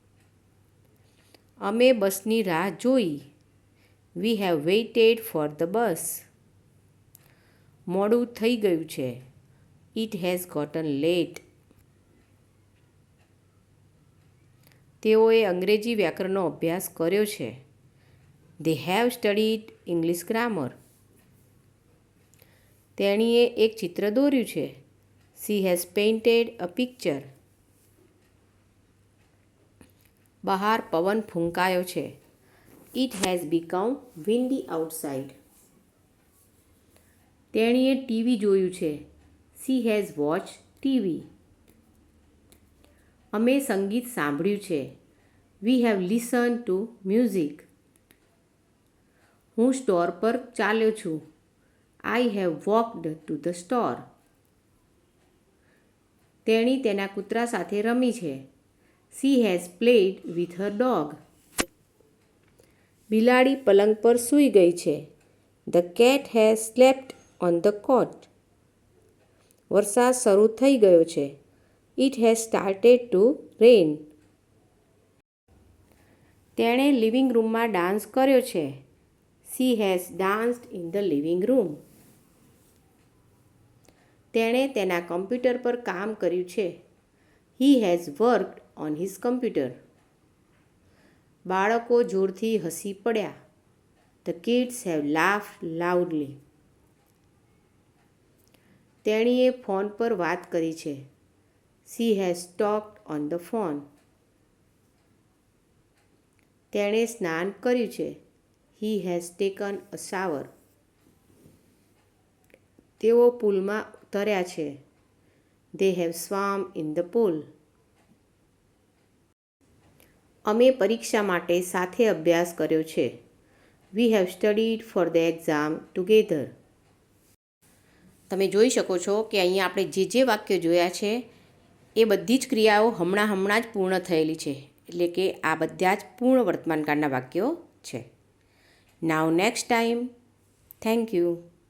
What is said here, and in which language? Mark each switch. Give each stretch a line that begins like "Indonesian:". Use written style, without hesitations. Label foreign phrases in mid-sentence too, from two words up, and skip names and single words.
Gujarati: અમે બસની રાહ જોઈ.
English: We have waited for the bus.
Gujarati: મોડું થઈ ગયું છે.
English: It has gotten late.
Gujarati: તેઓએ અંગ્રેજી વ્યાકરણનો અભ્યાસ કર્યો છે.
English: They have studied English grammar.
Gujarati: તેણીએ એક ચિત્ર દોર્યું છે.
English: She has painted a picture.
Gujarati: બહાર પવન ફૂંકાયો છે.
English: It has become windy outside.
Gujarati: તેણીએ ટીવી જોયું છે.
English: She has watched TV.
Gujarati: અમે સંગીત સાંભળ્યું છે.
English: We have listened to music.
Gujarati: હું સ્ટોર પર ચાલ્યો છું.
English: I have walked to the store.
Gujarati: તેણી તેના કૂતરા સાથે રમી છે.
English: She has played with her dog.
Gujarati: બિલાડી પલંગ પર સૂઈ ગઈ છે.
English: The cat has slept on the cot.
Gujarati: વરસાદ શરૂ થઈ ગયો છે.
English: It has started to rain.
Gujarati: તેણે લિવિંગ રૂમમાં ડાન્સ કર્યો છે.
English: She has danced in the living room.
Gujarati: તેણે તેના કમ્પ્યુટર પર કામ કર્યું છે.
English: He has worked on his computer.
Gujarati: બાળકો જોરથી હસી પડ્યા.
English: The kids have laughed loudly.
Gujarati: તેણીએ ફોન પર વાત કરી છે.
English: She has talked on the phone.
Gujarati: તેણે સ્નાન કર્યું છે.
English: He has taken a shower.
Gujarati: તેઓ પૂલમાં ઉતર્યા છે.
English: They have swum in the pool.
Gujarati: અમે પરીક્ષા માટે સાથે અભ્યાસ કર્યો છે.
English: We have studied for the exam together.
Gujarati: તમે જોઈ શકો છો કે અહીંયા આપણે જે વાક્યો જોયા છે એ બધી જ ક્રિયાઓ હમણાં જ પૂર્ણ થયેલી છે. એટલે કે આ બધા જ પૂર્ણ વર્તમાનકાળના વાક્યો છે.
English: Now next time. Thank you.